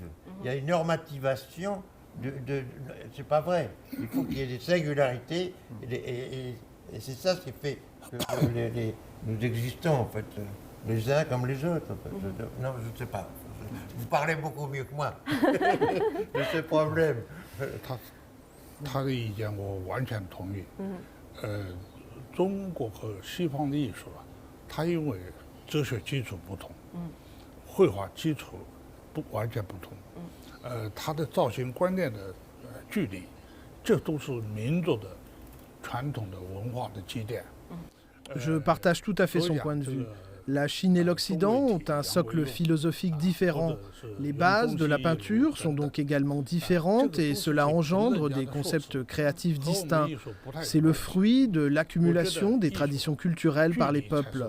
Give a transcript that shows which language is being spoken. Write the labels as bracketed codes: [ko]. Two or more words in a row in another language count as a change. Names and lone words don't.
[fr] Il y a une normativation c'est pas vrai. Il faut qu'il y ait des singularités. Et c'est ça ce qui fait que nous existons, en fait, les uns comme les autres. En fait. Non, je ne sais pas. Vous parlez beaucoup mieux que moi de ce problème. [zh] 他的意见我完全同意。中国和西方的艺术它因为哲学基础不同，绘画基础完全不同，它的造型观念的距离，这都是民族的传统的文化的积淀。 [fr] Je partage tout à fait son point de vue. La Chine et l'Occident ont un socle philosophique différent. Les bases de la peinture sont donc également différentes et cela engendre des concepts créatifs distincts. C'est le fruit de l'accumulation des traditions culturelles par les peuples.